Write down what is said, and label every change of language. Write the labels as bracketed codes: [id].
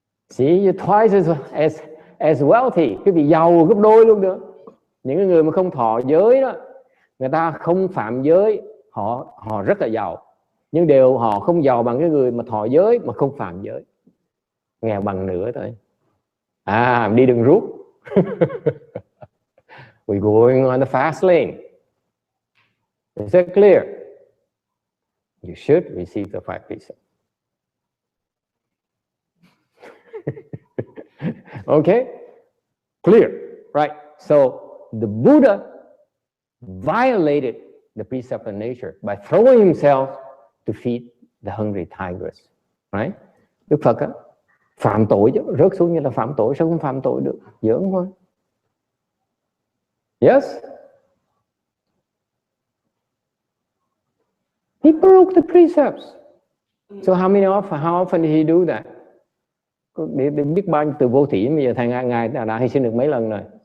[en] See, you're twice as wealthy. [vi] Quý vị giàu gấp đôi luôn nữa. Những người mà không thọ giới đó, người ta không phạm giới, họ rất là giàu. Nhưng họ không giàu bằng cái người mà thọ giới mà không phạm giới. Nghèo bằng nửa thôi. Đi đường rút. [en] We're going on the fast lane. Is that clear? You should receive the 5 precepts. Okay? Clear? Right. So the Buddha violated the precept of nature by throwing himself to feed the hungry tigers. Right? [vi] Đức Phật á, phạm tội chứ, rớt xuống như là phạm tội, sao không phạm tội được? Giỡn thôi. [en] Yes? He broke the precepts. So how often did he do that? [vi] Để biết bao nhiêu từ vô thỉ, bây giờ thầy ngài đã hy sinh được mấy lần rồi?